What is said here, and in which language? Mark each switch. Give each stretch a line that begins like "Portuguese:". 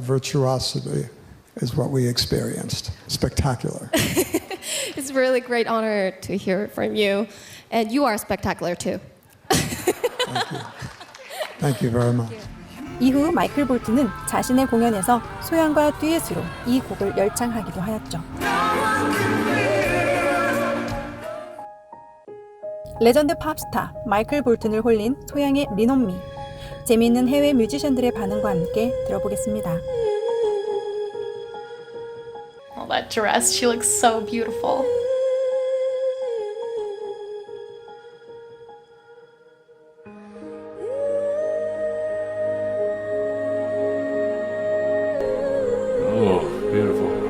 English: Virtuosity is what we experienced. Spectacular. It's a really great honor to hear it from you. And you are spectacular too. Thank you. Thank you very much.
Korean: 이후 마이클 볼튼은 자신의 공연에서 소양과 듀엣으로 이 곡을 열창하기도 하였죠. 레전드 팝스타 마이클 볼튼을 홀린 소양의 Lean on Me. 재미있는 해외 뮤지션들의 반응과 함께 들어보겠습니다.
English: All that dress, she looks so beautiful. Oh, beautiful.